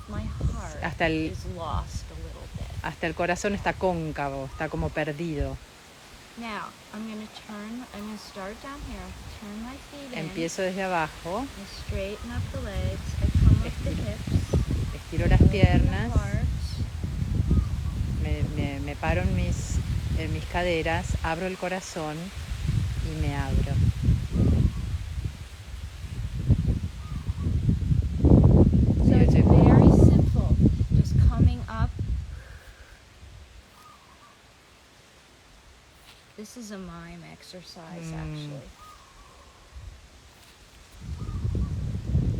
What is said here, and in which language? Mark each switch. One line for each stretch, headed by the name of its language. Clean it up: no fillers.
English: My heart is lost a little bit.
Spanish: Hasta el corazón está cóncavo, está como perdido.
English: Now, I'm going to start down here, turn my feet in.
Spanish: Empiezo desde abajo.
English: I straighten up the legs, I come up the hips.
Spanish: Estiro las piernas. Me paro en mis caderas, abro el corazón y me abro.
English: So it's very simple, just coming up. This is a mime exercise, actually.